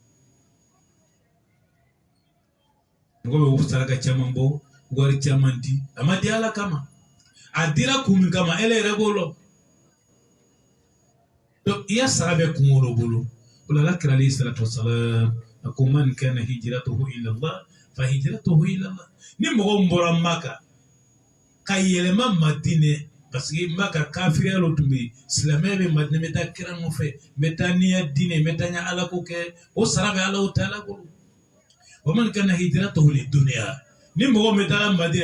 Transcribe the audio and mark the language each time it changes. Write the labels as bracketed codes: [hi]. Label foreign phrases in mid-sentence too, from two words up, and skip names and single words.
[bm] mɔgɔ bɛ saraka caman bɔ wari caman di a ma di ala kama a dira kun min kama ele yɛrɛ b'o lɔ donc i ya sara bɛ kun o bolo o la ala kira [ar] عليه الصلاة والسلام [bm] a ko [ar] من كانت هجرته إلى الله فهجرته إلى الله [bm] ni mɔgɔ min bɔra Maka ka yɛlɛma Madinɛ [fr] parce que [bm] Maka kafiriya lo tun bɛ yen silamɛya bɛ Madinɛ n bɛ taa kira nɔfɛ n bɛ taa ni ya diinɛ n bɛ taa n ya ala ko kɛ o sara bɛ ala taala bolo [ar] ومن كانت هجرته لدنيا [bm] ni mɔgɔ min taara Madinɛ